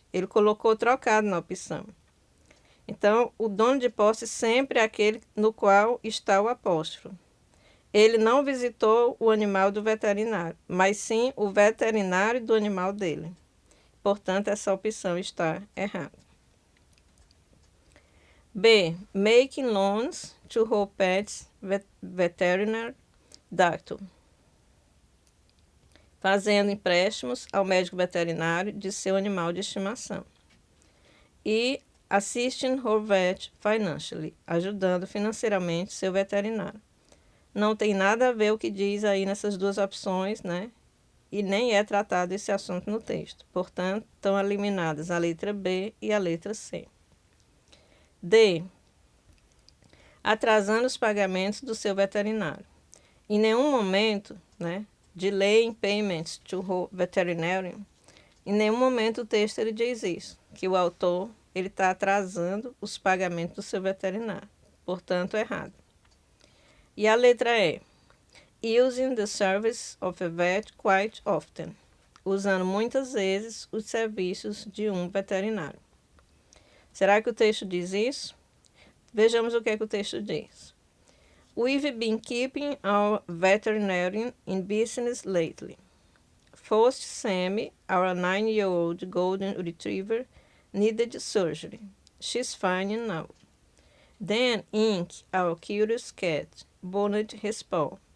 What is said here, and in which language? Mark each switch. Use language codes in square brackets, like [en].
[pt] Ele colocou trocado na opção. Então, o dono de posse sempre é aquele no qual está o apóstrofo. Ele não visitou o animal do veterinário, mas sim o veterinário do animal dele. Portanto, essa opção está errada. B. [en] Making loans to her pet's veterinary doctor. [pt] Fazendo empréstimos ao médico veterinário de seu animal de estimação. E [en] assisting her vet financially, [pt] ajudando financeiramente seu veterinário. Não tem nada a ver o que diz aí nessas duas opções, né? E nem é tratado esse assunto no texto. Portanto, estão eliminadas a letra B e a letra C. D. Atrasando os pagamentos do seu veterinário. Em nenhum momento, né? [en] Delaying payments to her veterinarian. [pt] Em nenhum momento o texto ele diz isso, que o autor ele está atrasando os pagamentos do seu veterinário. Portanto, errado. E a letra E. [en] Using the service of a vet quite often. [pt] Usando muitas vezes os serviços de um veterinário. Será que o texto diz isso? Vejamos o que é que o texto diz. [en] We've been keeping our veterinarian in business lately. First, Sammy, our 9-year-old golden retriever, needed surgery. She's fine now. Then Ink, our curious cat, burned his paw.